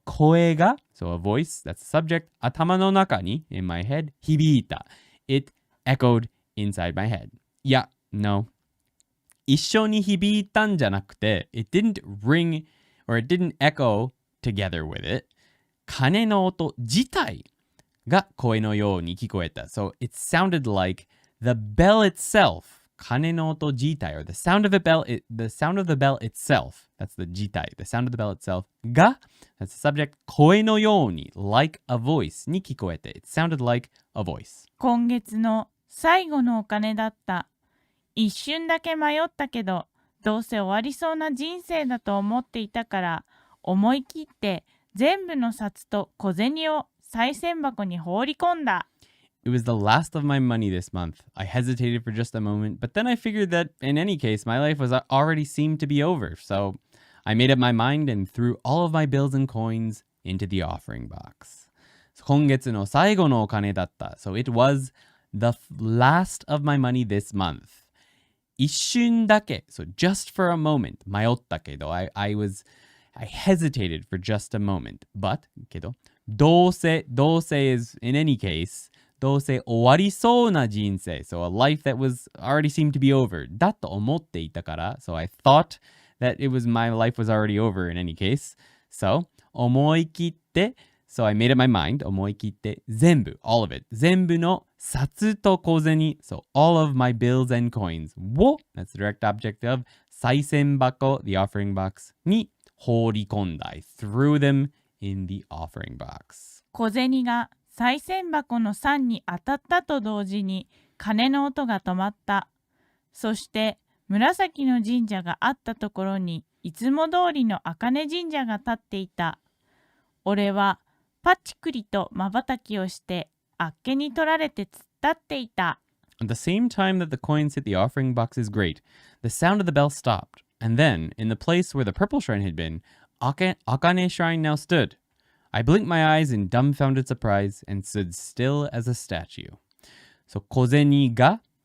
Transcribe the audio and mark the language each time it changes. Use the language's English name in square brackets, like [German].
[Japanese] 声が, [English] so a voice, that's the subject. [Japanese] 頭の中に, [English] in my head. [Japanese] 響いた. [English] It echoed inside my head. [Japanese] いや, [English] no. [Japanese] 一緒に響いたんじゃなくて, [English] it didn't ring or it didn't echo together with it. [Japanese] 鐘の音自体が声のように聞こえた. [English] So it sounded like the bell itself, [Japanese] 鐘の音自体, [English] or the sound of the bell, the sound of the bell itself, that's the 自体, the sound of the bell itself, が, that's the subject, [Japanese] 声のように, [English] like a voice [Japanese] に聞こえて. [English] It sounded like a voice. [Japanese] 今月の最後のお金だった。一瞬だけ迷ったけど、どうせ終わりそうな人生だと思っていたから、思い切って全部の札と小銭を賽銭箱に放り込んだ。 [English] It was the last of my money this month. I hesitated for just a moment, but then I figured that in any case, my life was already seemed to be over. So I made up my mind and threw all of my bills and coins into the offering box. [Japanese] 今月の最後のお金だった. [English] So it was the last of my money this month. [Japanese] 一瞬だけ, [English] so just for a moment, [Japanese] 迷ったけど, [English] I hesitated for just a moment, but, けど, どうせ is in any case, [Japanese] どうせ終わりそうな人生, [English] so a life that was already seemed to be over, [Japanese] だと思っていたから, [English] so I thought that my life was already over in any case, so [Japanese] 思い切って, [English] so I made up my mind, [Japanese] 思い切って全部, [English] all of it, [Japanese] 全部の札と小銭, [English] so all of my bills and coins, を, that's the direct object of 賽銭箱, the offering box, [Japanese] に放り込んだ. [English] I threw them in the offering box. [Japanese] 小銭が賽銭箱の酸に当たったと同時に鐘の音が止まった。そして紫の神社があったところにいつも通りの茜神社が立っていた。俺はパチクリと瞬きをしてあっけに取られて突っ立っていた。 [English] At the same time that the coins hit the offering box's grate, the sound of the bell stopped, and then, in the place where the purple shrine had been, Akane shrine now stood. I blinked my eyes in dumbfounded surprise and stood still as a statue. So [Japanese] 小銭が